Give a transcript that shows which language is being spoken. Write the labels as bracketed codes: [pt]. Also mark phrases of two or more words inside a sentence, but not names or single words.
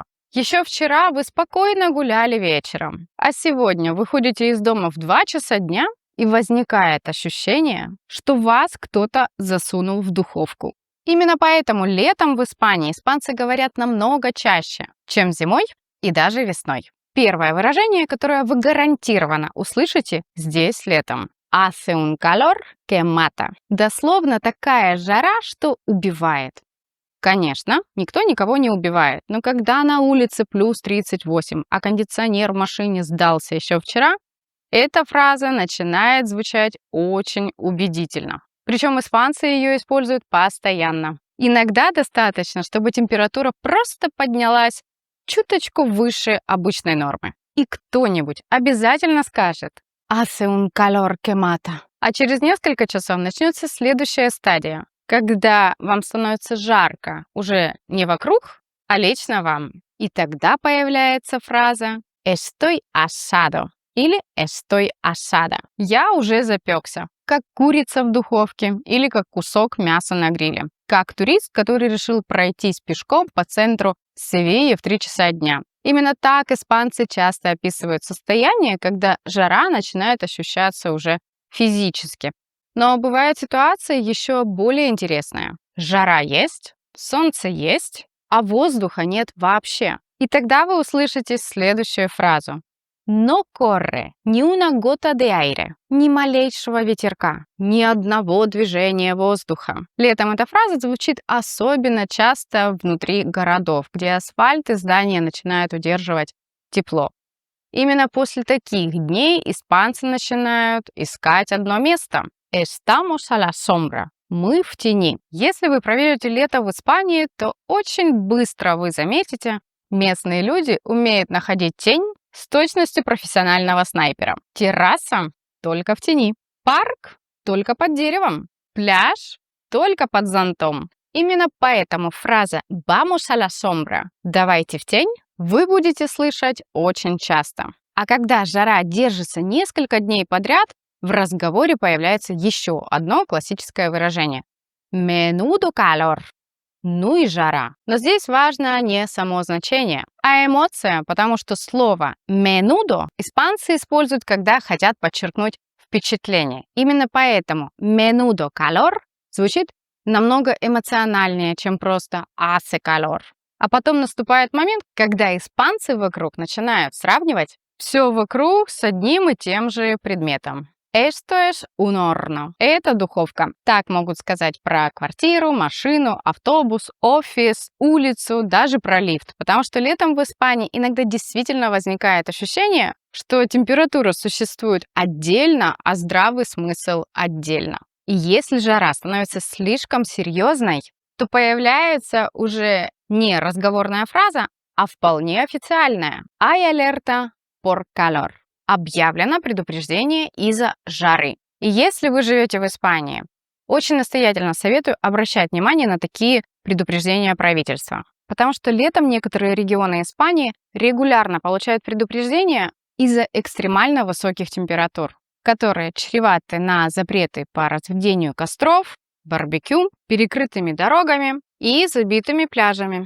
[ru] Еще вчера вы спокойно гуляли вечером, а сегодня выходите из дома в 2 часа дня, и возникает ощущение, что вас кто-то засунул в духовку. Именно поэтому летом в Испании испанцы говорят намного чаще, чем зимой и даже весной. Первое выражение, которое вы гарантированно услышите здесь летом. [es] Hace un calor que mata. [ru] Дословно такая жара, что убивает. Конечно, никто никого не убивает, но когда на улице плюс 38, а кондиционер в машине сдался еще вчера, эта фраза начинает звучать очень убедительно. Причем испанцы ее используют постоянно. Иногда достаточно, чтобы температура просто поднялась чуточку выше обычной нормы. И кто-нибудь обязательно скажет [es] «Hace un calor que mata». [ru] А через несколько часов начнется следующая стадия, когда вам становится жарко уже не вокруг, а лично вам. И тогда появляется фраза [es] «Estoy asado» [ru] или [es] «Estoy asada». [ru] Я уже запекся, как курица в духовке или как кусок мяса на гриле. Как турист, который решил пройтись пешком по центру Севильи в 3 часа дня. Именно так испанцы часто описывают состояние, когда жара начинает ощущаться уже физически. Но бывает ситуация еще более интересная. Жара есть, солнце есть, а воздуха нет вообще. И тогда вы услышите следующую фразу. [es] No corre ni una gota de aire. [ru] Ни малейшего ветерка, ни одного движения воздуха. Летом эта фраза звучит особенно часто внутри городов, где асфальт и здания начинают удерживать тепло. Именно после таких дней испанцы начинают искать одно место. [es] Estamos a la sombra. [ru] Мы в тени. Если вы проведете лето в Испании, то очень быстро вы заметите, местные люди умеют находить тень с точностью профессионального снайпера. Терраса только в тени. Парк только под деревом. Пляж только под зонтом. Именно поэтому фраза [es] «Vamos a la sombra» [ru] «давайте в тень» вы будете слышать очень часто. А когда жара держится несколько дней подряд, в разговоре появляется еще одно классическое выражение. [es] Menudo calor. [ru] Ну и жара. Но здесь важно не само значение, а эмоция, потому что слово menudo испанцы используют, когда хотят подчеркнуть впечатление. Именно поэтому [es] menudo calor [ru] звучит намного эмоциональнее, чем просто [es] hace calor. [ru] А потом наступает момент, когда испанцы вокруг начинают сравнивать все вокруг с одним и тем же предметом. [es] Esto es un horno. [ru] Это духовка. Так могут сказать про квартиру, машину, автобус, офис, улицу, даже про лифт. Потому что летом в Испании иногда действительно возникает ощущение, что температура существует отдельно, а здравый смысл отдельно. И если жара становится слишком серьезной, то появляется уже не разговорная фраза, а вполне официальная. [es] Hay alerta por calor. [ru] Объявлено предупреждение из-за жары. И если вы живете в Испании, очень настоятельно советую обращать внимание на такие предупреждения правительства. Потому что летом некоторые регионы Испании регулярно получают предупреждения из-за экстремально высоких температур, которые чреваты на запреты по разведению костров, барбекю, перекрытыми дорогами и забитыми пляжами.